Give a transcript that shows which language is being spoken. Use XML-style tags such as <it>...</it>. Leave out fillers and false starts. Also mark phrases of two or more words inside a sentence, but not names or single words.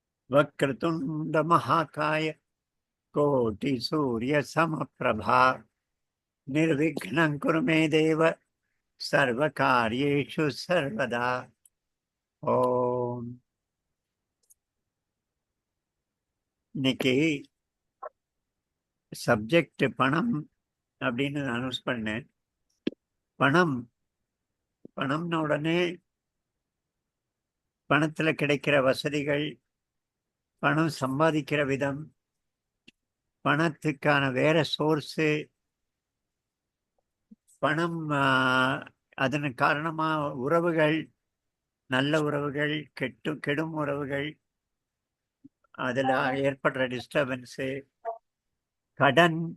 <sa>वक्रतुंड महाकाय कोटि सूर्य समप्रभा निर्विघ्नं कुरु मे देव सर्वकार्येषु सर्वदा.</sa> <ta>ஓம். இன்னைக்கு சப்ஜெக்ட் பணம் அப்படின்னு அனௌன்ஸ் பண்ணேன். பணம்னு உடனே பணத்துல கிடைக்கிற வசதிகள், பணம் சம்பாதிக்கிற விதம், பணத்துக்கான வேற சோர்ஸு, பணம் அதன் காரணமா உறவுகள், நல்ல உறவுகள், கெடும் உறவுகள், அதில் ஏற்படுற டிஸ்டர்பன்ஸு, கடன்,</ta>